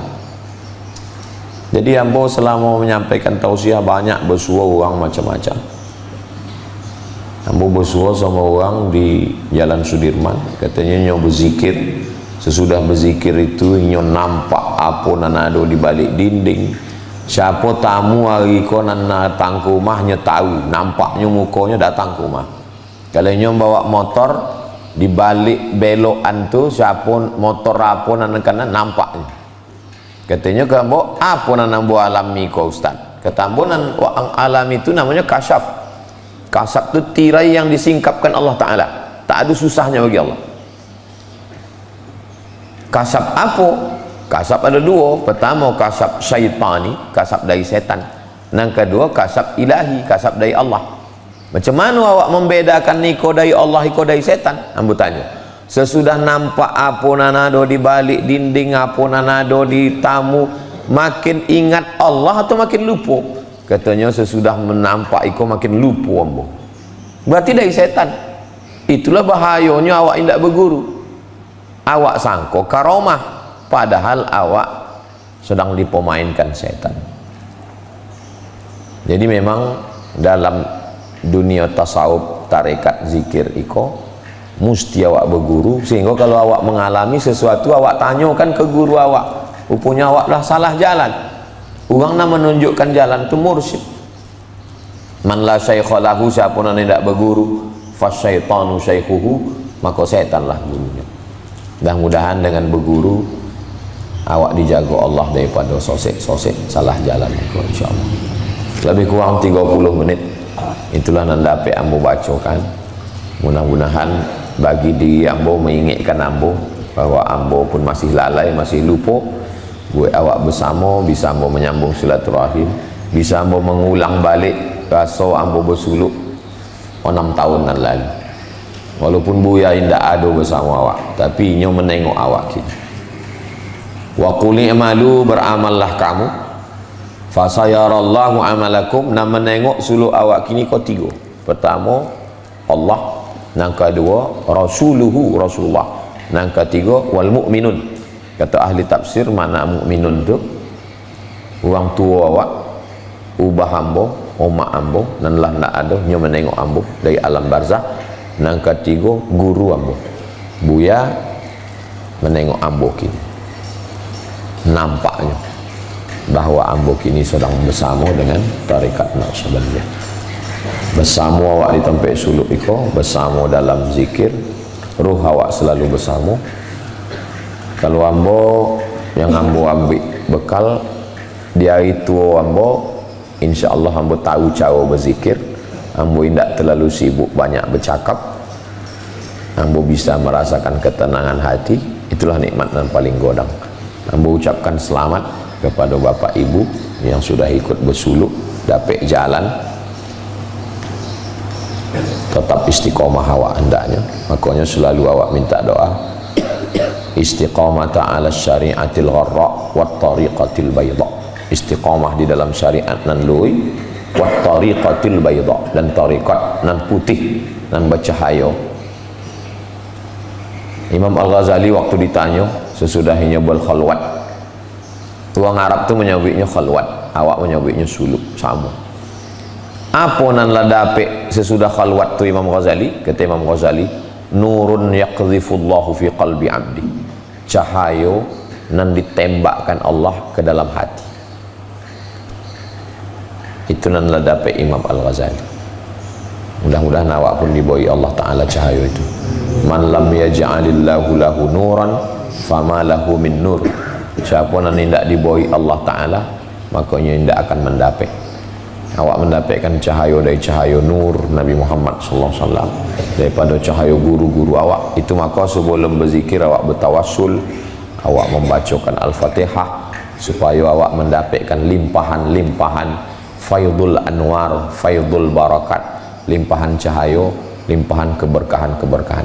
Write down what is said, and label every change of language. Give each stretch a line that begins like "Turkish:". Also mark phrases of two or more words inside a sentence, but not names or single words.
Minangkabau: Jadi ambo selama menyampaikan tausiah banyak bersua orang macam-macam. Ambo bersua sama orang di Jalan Sudirman, katanya nyo berzikir. Sesudah berzikir itu nyo nampak apa nan ada di balik dinding. Siapa tamu hari ko nan datang ke rumahnya tahu, nampaknya mukanya datang ke rumah. Kalau nyo bawa motor di balik belokan tu, siapa motor apa nan kanan nampaknya. Katanya kamu apa nan ambo alami ko Ustaz? Kata ambo nan alami itu namanya kasyaf.
Indonesian: Kasyaf itu tirai yang disingkapkan Allah Taala. Tak ada susahnya bagi Allah. Kasyaf apa? Kasyaf ada dua. Pertama kasyaf syaitani, kasyaf dari setan. Yang kedua kasyaf ilahi, kasyaf dari Allah.
Minangkabau: Macam mana awak membedakan niko dari Allah, niko dari setan? Ambo tanya. sesudah nampak apa nanado di balik dinding, apa nanado di tamu, makin ingat Allah atau makin lupa? Katanya sesudah menampak iko makin lupa ambo.
Indonesian: Berarti dari setan.
Minangkabau: Itulah bahayanya awak tidak berguru. Awak sangko karomah, padahal awak sedang dipemainkan setan. Jadi memang dalam dunia tasawuf, tarekat, zikir iko mesti awak berguru, sehingga kalau awak mengalami sesuatu awak tanyakan ke guru awak. Rupanya awak dah salah jalan. Orang nak menunjukkan jalan tu mursyid.
Arabic: من لا شيخ له,
Indonesian: siapa yang tidak berguru,
Arabic: فالشيطان شيخه,
Indonesian: maka setanlah gurunya.
Minangkabau: Mudah-mudahan dengan berguru awak dijaga Allah daripada sosek-sosek salah jalan itu, insyaallah. Lebih kurang 30 menit itulah nandape ambo bacakan. Mudah-mudahan bagi diri ambo mengingatkan ambo bahwa ambo pun masih lalai, masih lupa. Buat awak bersama bisa ambo menyambung silaturahim, bisa ambo mengulang balik rasa ambo bersuluk 6 tahun yang lalu. Walaupun buaya tidak ada bersama awak, tapi nyo menengok awak kita.
Arabic: وقل اعملوا,
Minangkabau: beramallah kamu,
Arabic: فسيرى الله عملكم,
Minangkabau: nak menengok suluk awak kini kau 3.
Indonesian: Pertama Allah, yang kedua rasuluhu, Rasulullah, yang ketiga
Arabic: والمؤمنون.
Minangkabau: Kata ahli tafsir, mana mukminun tu? Orang tua awak, ubah ambo, umak ambo, dan lah nak ada nyo menengok ambo dari alam barzah. Yang ketiga guru ambo, buya menengok ambo kini. Nampaknya bahwa ambo kini sedang bersama dengan tarekat Naqsyabandiyah. Bersama awak di tempat suluk iko, bersama dalam zikir, ruh awak selalu bersama. Kalau ambo yang ambo ambil bekal di hari tua ambo, insyaallah ambo tahu cara berzikir. Ambo tidak terlalu sibuk banyak bercakap. Ambo bisa merasakan ketenangan hati. Itulah nikmat yang paling godang. Ambo ucapkan selamat kepada bapak ibu yang sudah ikut bersuluk, dapat jalan. Tetap istiqomah awak hendaknya. Makanya selalu awak minta doa
Arabic: استقامة على الشريعة الغراء والطريقة البيضاء.
Minangkabau: Istiqamah di dalam syariat nan lui,
Arabic: والطريقة البيضاء,
Minangkabau: dan tariqat nan putih nan bercahaya. Imam Al-Ghazali waktu ditanya sesudahnya berkhalwat, orang Arab tu menyebutnya khalwat, awak menyebutnya suluk, sama. Apa nan la dapat sesudah khalwat tu Imam Ghazali? Kata Imam Ghazali,
Arabic: نور يقذفه الله في قلب عبدي,
Minangkabau: cahaya nan ditembakkan Allah ke dalam hati. Itu nan la dapat Imam Al-Ghazali.
Indonesian: Mudah-mudahan awak pun diberi Allah Ta'ala cahaya itu.
Arabic: من لم يجعل الله له نورا فما له من نور.
Indonesian: Siapa yang tidak diberi Allah Ta'ala, makanya tidak akan mendapat.
Minangkabau: Awak mendapatkan cahaya dari cahaya nur Nabi Muhammad SAW, daripada cahaya guru-guru awak itu. Maka sebelum berzikir awak bertawassul, awak membacakan Al-Fatihah supaya awak mendapatkan limpahan-limpahan
Arabic: فيض الأنوار، فيض البركات,
Minangkabau: limpahan cahaya, limpahan keberkahan-keberkahan.